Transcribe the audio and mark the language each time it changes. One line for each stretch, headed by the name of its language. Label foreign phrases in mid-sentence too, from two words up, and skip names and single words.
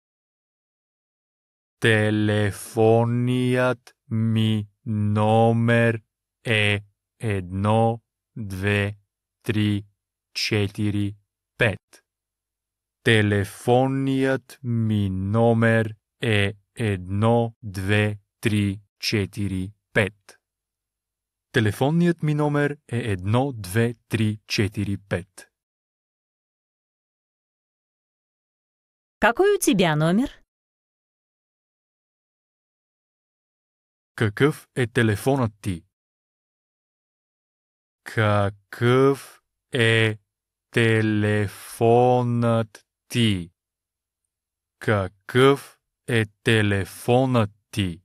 Bulgarian: Телефонният ми номер е 12345. Телефонният ми номер е 12345. Телефонният ми номер е 12345.
Russian: Какой у тебя номер?
Bulgarian: Какъв е телефонът ти? Какъв е телефонът ти? Какъв е телефонът ти?